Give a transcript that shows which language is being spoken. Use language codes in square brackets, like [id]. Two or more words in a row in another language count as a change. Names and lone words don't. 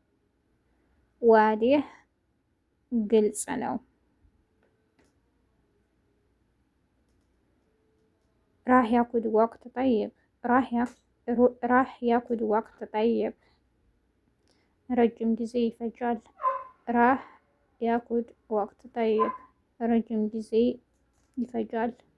[am] ዋዲህ ግልጽ ነው። [ar] راح ياخد وقت طيب، راح ياخد وقت طيب [am] ረጅም ጊዜ ይፈጃል። [ar] راح ياخد وقت طيب [am] ረጅም ጊዜ ይፈጃል።